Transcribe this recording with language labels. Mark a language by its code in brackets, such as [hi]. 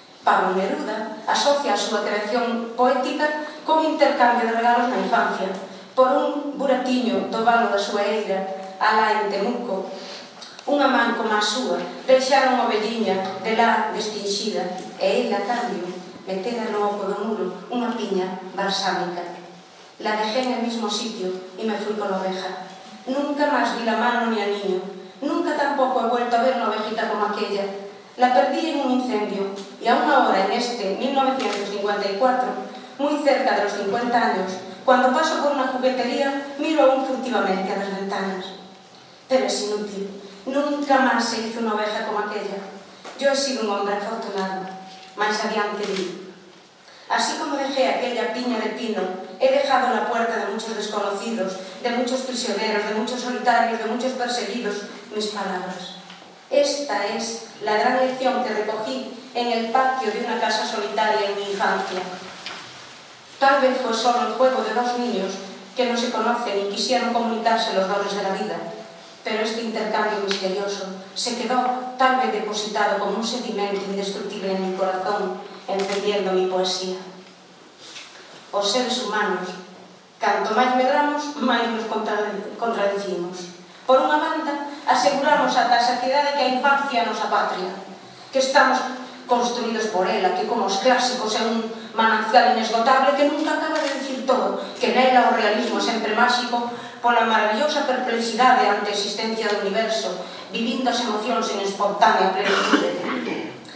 [gl] Pablo Neruda asocia a súa creación poética con intercambio de regalos na infancia. Por un buratiño do valo da súa eira, alá en Temuco, unha man como a súa, deixaron a ovelliña de lá destinxida, e ele, a cambio, metera no oco do muro unha piña balsámica. [es] La dejé en el mismo sitio y me fui con la oveja. Nunca más vi la mano ni al niño. Nunca tampoco he vuelto a ver una ovejita como aquella. La perdí en un incendio y a una hora en este 1954, muy cerca de los 50 años, cuando paso por una juguetería, miro aún furtivamente a las ventanas. Pero es inútil. Nunca más se hizo una oveja como aquella. Yo he sido un hombre afortunado. Más adiante vi. Así como dejé aquella piña de pino, he dejado en la puerta de muchos desconocidos, de muchos prisioneros, de muchos solitarios, de muchos perseguidos, mis palabras. Esta es la gran lección que recogí en el patio de una casa solitaria en mi infancia. Tal vez fue solo el juego de dos niños que no se conocen y quisieron comunicarse los dones de la vida, pero este intercambio misterioso se quedó tal vez depositado como un sedimento indestructible en mi corazón, encendiendo mi poesía. [gl] Os seres humanos, canto máis medramos, máis nos contradicimos. Por unha banda, aseguramos ata a saciedade que a infancia é a nosa patria, que estamos construídos por ela, que como os clásicos é un manancial inesgotable que nunca acaba de dicir todo, que nela o realismo é sempre máxico pola maravillosa perplexidade ante a existencia do universo, vivindo as emocións en espontánea plenitude.